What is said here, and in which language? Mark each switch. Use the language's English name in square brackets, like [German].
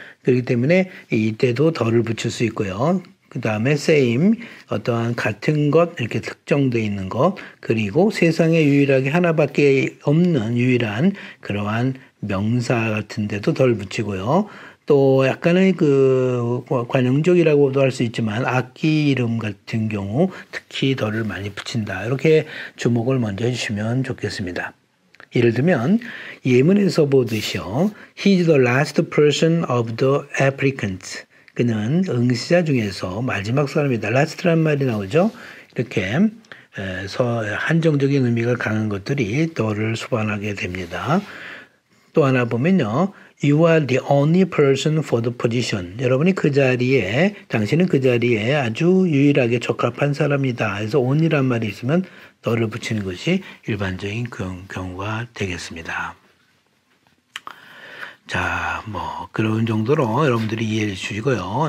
[Korean] 그렇기 때문에 이때도 덜을 붙일 수 있고요. 그 다음에 same, 어떠한 같은 것, 이렇게 특정되어 있는 것, 그리고 세상에 유일하게 하나밖에 없는 유일한 그러한 명사 같은 데도 덜 붙이고요. 또 약간의 그 관용적이라고도 할 수 있지만 악기 이름 같은 경우 특히 덜을 많이 붙인다. 이렇게 주목을 먼저 해주시면 좋겠습니다. 예를 들면 예문에서 보듯이요. [English] He's the last person of the applicants. [Korean] 그는 응시자 중에서 마지막 사람이다. last라는 말이 나오죠. 이렇게 한정적인 의미가 강한 것들이 더를 수반하게 됩니다. 또 하나 보면요. [English] You are the only person for the position. [Korean] 여러분이 당신은 그 자리에 아주 유일하게 적합한 사람이다. 그래서 only란 말이 있으면 더를 붙이는 것이 일반적인 경우가 되겠습니다. 자, 뭐 그런 정도로 여러분들이 이해해 주시고요.